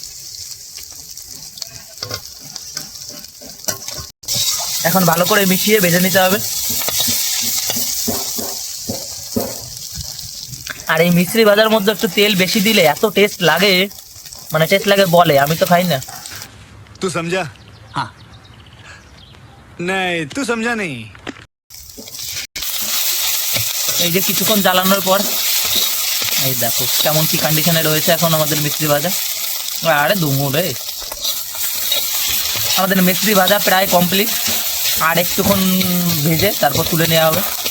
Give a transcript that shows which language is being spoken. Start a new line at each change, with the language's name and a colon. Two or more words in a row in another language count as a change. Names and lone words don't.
Bangla: এখন ভালো করে মিশিয়ে ভেজে নিতে হবে। আর এই মিশ্রি ভাজার মধ্যে একটু তেল বেশি দিলে এত টেস্ট লাগে, মানে টেস্ট লাগে বলে, আমি তো খাই না।
Hindi: तू समझा? हाँ नहीं तू समझा नहीं।
Bangla: এই যে কিছুক্ষণ জ্বালানোর পর এই দেখো কেমন কি কন্ডিশনে রয়েছে এখন আমাদের মিষ্টি ভাজা। আরে দুমুরে আমাদের মিষ্টি ভাজা প্রায় কমপ্লিট। আর একটুক্ষণ ভেজে তারপর তুলে নেওয়া হবে।